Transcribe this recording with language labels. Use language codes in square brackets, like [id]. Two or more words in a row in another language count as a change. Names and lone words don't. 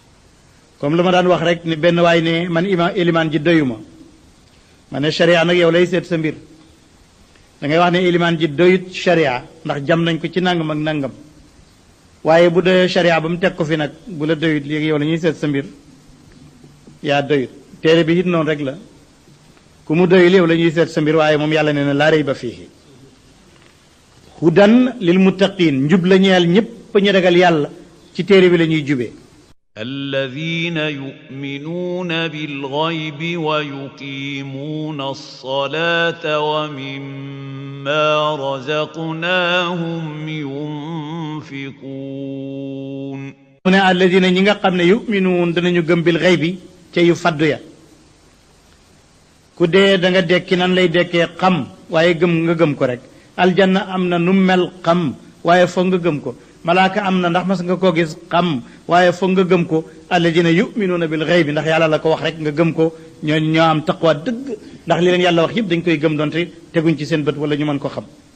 [wo] lu ma daan wax rek ni benn waay ne man ilimaan ji doyuma ma ne sharia nag yow lay seet sa mbir da ngay wax ne ilimaan ji doyut sharia ndax jam nañ ko ci nangam ak nangam waaye bu doyee sharia ba mu teg ko fi nag bu la doyut léegi yow la ñuy seet sa mbir yaa doyut téere bi it noonu rek la ku mu doyul yow la ñuy seet sa mbir waaye moom yàlla nee na [ar] لا ريب فيه هدى للمتقين [wo] njub la ñeel ñépp ñu ragal yàlla ci téere bi la ñuy jubee [ar] الذين يؤمنون بالغيب ويقيمون الصلاة ومما رزقناهم ينفقون من الذين [wo] ñinga xamne yu'minun danañu gëm [ar] بالغيب [wo] ci yu faddu ya ku dee da nga dekki nan lay dekkee xam waaye gëm nga gëm ko rek aljanna am na nu mel xam waaye foog nga gëm ko malaaka am na ndax mas nga koo gis xam waaye foog nga gëm ko [ar] الذين يؤمنون بالغيب [wo] ndax yàlla la ko wax rek nga gëm ko ñooñu ñoo am taqwa dëgg ndax li leen yàlla wax yëpp dañ koy gëm doonte teguñ ci seen bët wala ñu mën ko xam